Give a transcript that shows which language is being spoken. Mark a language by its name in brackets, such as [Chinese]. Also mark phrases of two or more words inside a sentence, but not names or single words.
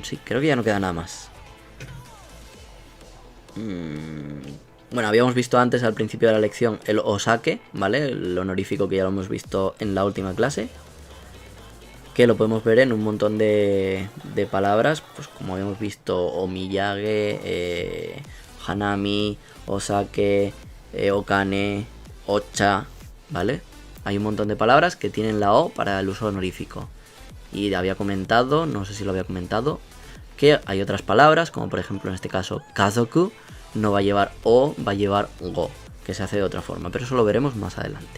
[Spanish] Sí, creo que ya no queda nada más. Bueno, habíamos visto antes al principio de la lección el osake, ¿vale? El honorífico que ya lo hemos visto en la última clase. Que lo podemos ver en un montón de palabras, pues como habíamos visto, [Japanese] お土産、花見、お酒、お金、お茶, [Spanish] ¿vale? Hay un montón de palabras que tienen la o para el uso honorífico. Y había comentado, no sé si lo había comentado, que hay otras palabras, como por ejemplo en este caso kazoku, no va a llevar o, va a llevar go, que se hace de otra forma, pero eso lo veremos más adelante.